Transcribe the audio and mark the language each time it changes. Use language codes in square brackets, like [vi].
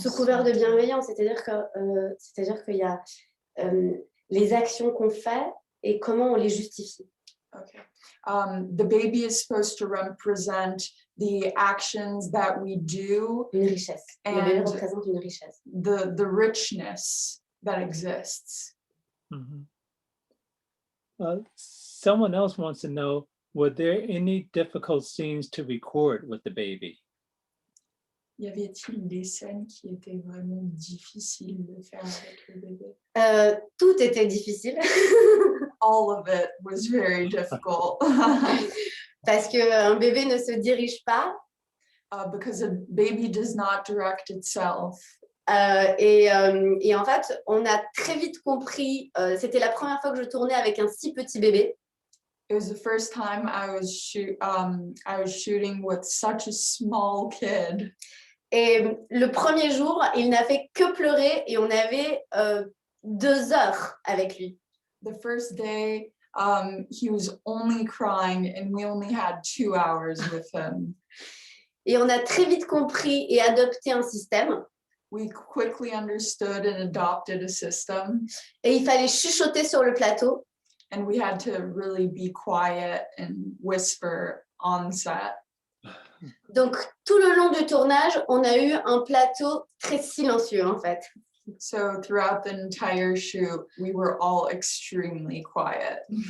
[fr] Sous couvert de bienveillance, c'est-à-dire qu'il y a les actions qu'on fait et comment on les justifie. [en] Okay. The baby is supposed to represent the actions that we do. [fr] Une richesse. Le bébé représente une richesse. [en] The richness that exists. Mm-hmm. Someone else wants to know, were there any difficult scenes to record with the baby? [fr] Y avait-il des scènes qui étaient vraiment difficiles de faire avec le bébé? Tout était difficile. [en] All of it was very difficult. [fr] Parce qu'un bébé ne se dirige pas. [en] Because a baby does not direct itself. [fr] Et en fait, on a très vite compris, c'était la première fois que je tournais avec un si petit bébé. [en] It was the first time I was shooting with such a small kid. [fr] Et le premier jour, il n'a fait que pleurer et on avait 2 heures avec lui. [en] The first day, he was only crying and we only had 2 hours with him. [fr] Et on a très vite compris et adopté un système. [en] We quickly understood and adopted a system. [fr] Et il fallait chuchoter sur le plateau. [en] And we had to really be quiet and whisper on set. [fr] Donc, tout le long du tournage, on a eu un plateau très silencieux, en fait. [en] So throughout the entire shoot, we were all extremely quiet.